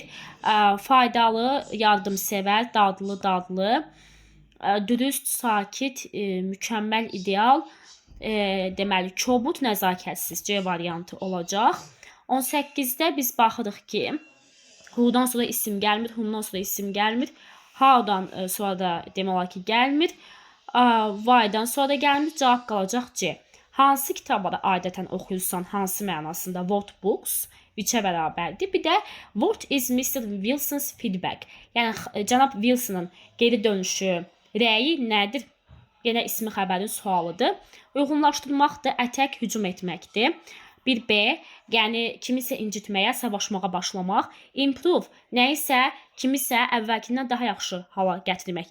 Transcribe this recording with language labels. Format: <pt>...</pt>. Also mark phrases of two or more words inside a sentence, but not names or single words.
<az>Faydalı, yardımsevər, dadlı, dürüst, sakit, mükəmməl, ideal, deməli, kobud, nəzakətsiz C variantı olacaq. 18-də biz baxırıq ki, who'dan sonra isim gəlmir, whom'dan sonra isim gəlmir, how'dan sonra da demək olar ki, gəlmir, why'dan sonra da gəlmir, cavab qalacaq C. Hansı kitabları adətən oxuyursan, hansı mənasında?</az> <en>What books?</en> <az>Which-ə bərabərdir. Bir də</az> <en>what is Mr. Wilson's feedback?</en> <az>Yəni cənab Wilson'ın geri dönüşü, rəyi nədir? Yenə ismi xəbərin sualıdır. Uyğunlaşdırmaq da ətək hücum etməkdir. 1B, yəni kimisə incitməyə, savaşmağa başlamaq. Improve, nəyisə, kimisə əvvəlkindən daha yaxşı hala gətirmək.</az>